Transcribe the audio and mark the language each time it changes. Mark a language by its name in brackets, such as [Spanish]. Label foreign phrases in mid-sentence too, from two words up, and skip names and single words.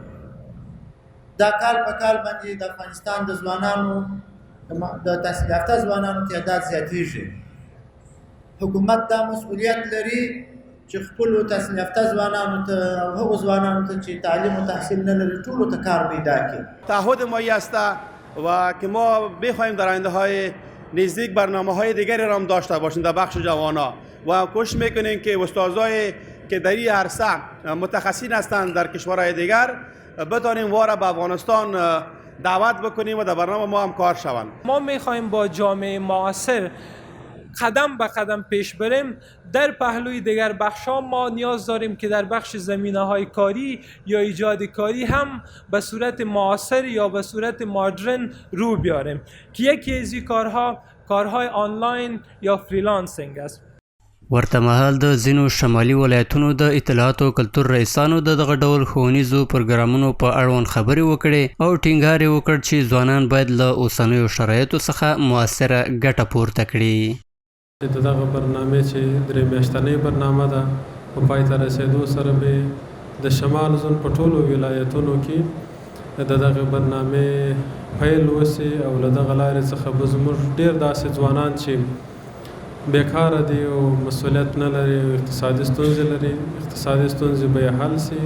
[Pashto] دا کال په کال باندې د افغانستان د ځوانانو د تحصیل یافته ځوانانو تعداد زیاتیږي. حکومت دا مسئولیت لري چې خپلو تحصیل یافته ځوانانو ته او هغو ځوانانو ته چې تعلیم و تحصیل نه لري ټولو ته کار پیدا کړي. [Persian] تعهد ما است و که ما بخواهیم در آینده‌های نزدیک برنامه‌های دیگری را هم داشته باشیم در بخش جوانا و کوشش میکنیم که استادای که در این عرصه متخصصین هستند در کشورهای دیگر بتوانیم وارد به افغانستان دعوت بکنیم و در برنامه ما هم کار شوند. ما میخوایم با جامعه معاصر قدم به قدم پیش بریم. در پهلوی دیگر بخش‌ها ما نیاز داریم که در بخش زمینه‌های کاری یا ایجاد کاری هم به صورت معاصر یا به صورت مدرن رو بیاریم که یکی از این کارهای آنلاین یا فریلانسینگ است. [Pashto] ورته مهال د ځینو شمالي ولایتونو د اطلاعات او کلتور رئیسانو د دغه ډول ښوونیزو پروګرامونو په اړوند خبرې وکړې او ټینګار یې وکړ چې ځوانان باید له اوسنیو شرایطو څخه مؤثره ګټه پورته کړي. دغه برنامه چې درې میاشتنۍ برنامه ده په پای ته رسېدو سره به د شمال زون په ټولو ولایتونو کې د دغه برنامې پیل وسي او له دغه لارې څخه به زموږ ډېر داسې ځوانان چې بیکاره دي او مسؤلیت نه لري او اقتصادي ستونزې لري، اقتصادي ستونزې به یې حل سي.